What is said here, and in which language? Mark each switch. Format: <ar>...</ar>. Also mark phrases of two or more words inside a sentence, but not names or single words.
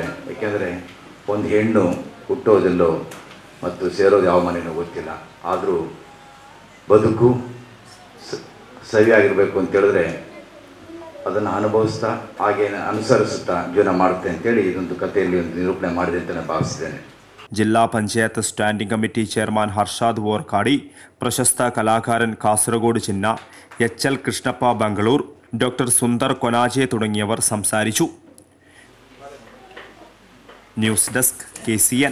<kn>ಏಕೆಂದರೆ ಒಂದು ಹೆಣ್ಣು ಹುಟ್ಟೋದಿಲ್ಲೋ ಮತ್ತು ಸೇರೋದು ಯಾವ ಮನೆಯೂ ಗೊತ್ತಿಲ್ಲ, ಆದರೂ ಬದುಕು ಸರಿಯಾಗಿರಬೇಕು ಅಂತೇಳಿದ್ರೆ ಅದನ್ನು ಅನುಭವಿಸ್ತಾ ಹಾಗೆ ಅನುಸರಿಸುತ್ತಾ ಜೀವನ ಮಾಡುತ್ತೆ ಅಂತೇಳಿ ಇದೊಂದು ಕಥೆಯಲ್ಲಿ ಒಂದು ನಿರೂಪಣೆ ಮಾಡಿದೆ ಅಂತ ನಾನು ಭಾವಿಸಿದ್ದೇನೆ.</kn> <ml>ജില്ലാ പഞ്ചായത്ത് സ്റ്റാൻഡിംഗ് കമ്മിറ്റി ചെയർമാൻ ഹർഷാദ് വോർക്കാടി, പ്രശസ്ത കലാകാരൻ കാസർഗോഡ് ചിന്ന, HL കൃഷ്ണപ്പ ബംഗളൂർ, ഡോക്ടർ സുന്ദർ കൊനാജെ തുടങ്ങിയവർ സംസാരിച്ചു. ന്യൂസ് ഡെസ്ക് KCN.</ml>